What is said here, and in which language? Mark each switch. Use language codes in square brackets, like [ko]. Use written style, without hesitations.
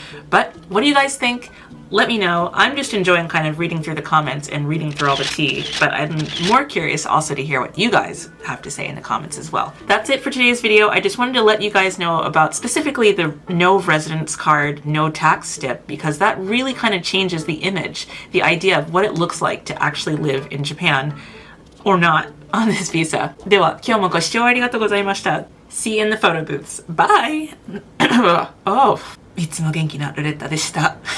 [en] But what do you guys think? Let me know. I'm just enjoying kind of reading through the comments and reading through all the tea, but I'm more curious also to hear what you guys have to say in the comments as well. That's it for today's video. I just wanted to let you guys know about specifically the no residence card, no tax step, because that really kind of changes the image, the idea of what it looks like to actually live in Japan or not on this visa. [ja] では、今日もご視聴ありがとうございました。 [en] See you in the photo booths. Bye! Oh, [ja] いつも元気なルレッタでした。